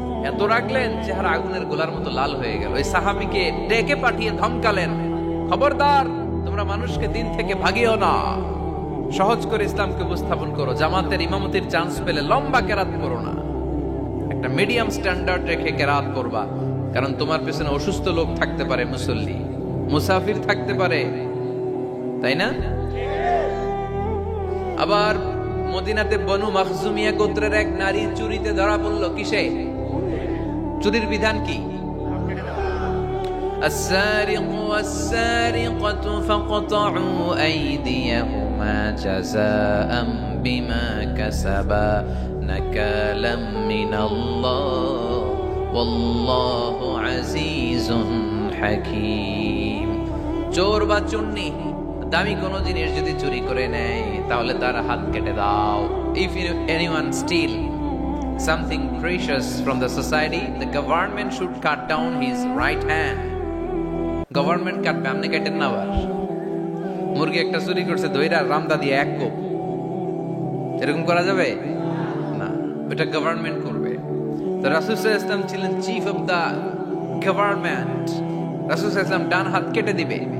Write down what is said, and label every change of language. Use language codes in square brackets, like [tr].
[bn] এত রাখলেন, চেহারা আগুনের গোলার মতো লাল হয়ে গেল। ওই সাহাবীকে ডেকে পাঠিয়ে ধমকালেন, খবরদার, তোমরা মানুষকে দিন থেকে ভাগিও না, সহজ করে ইসলামকে উপস্থাপন করো, জামাতের ইমামতির চান্স পেলে লম্বা কেরাত করো না, একটা মিডিয়াম স্ট্যান্ডার্ড রেখে কেরাত করবা, কারণ তোমার পেছনে অসুস্থ লোক থাকতে পারে, মুসল্লি, মুসাফির থাকতে পারে, তাই না? আবার মদিনাতে বনু মাখজুমিয়া গোত্রের এক নারী চুরিতে ধরা পড়ল। কিসে? চুরির বিধান কি? [ar] السارق والسارقة فاقطعوا أيديهما جزاء بما كسبا نكالا من الله والله عزيز حكيم। [bn] চোর বা চুন্নি দামি কোনো জিনিস যদি চুরি করে নেয় তাহলে তার হাত কেটে দাও। [en] If anyone steal something precious from the society, the government should cut down his right hand. [bn] Government কাটবে, আপনি কেটেন না। আবার মুরগি একটা চুরি করছে, দইরা রামদা দিয়ে এক কোপ, এরকম করা যাবে না, ওটা গভর্নমেন্ট করবে। তো রাসূল সাল্লাল্লাহু আলাইহি ওয়াসাল্লাম ছিলেন চিফ অফ দা গভর্নমেন্ট, রাসূল সাল্লাল্লাহু আলাইহি ওয়াসাল্লাম ডান হাত কেটে দিবে।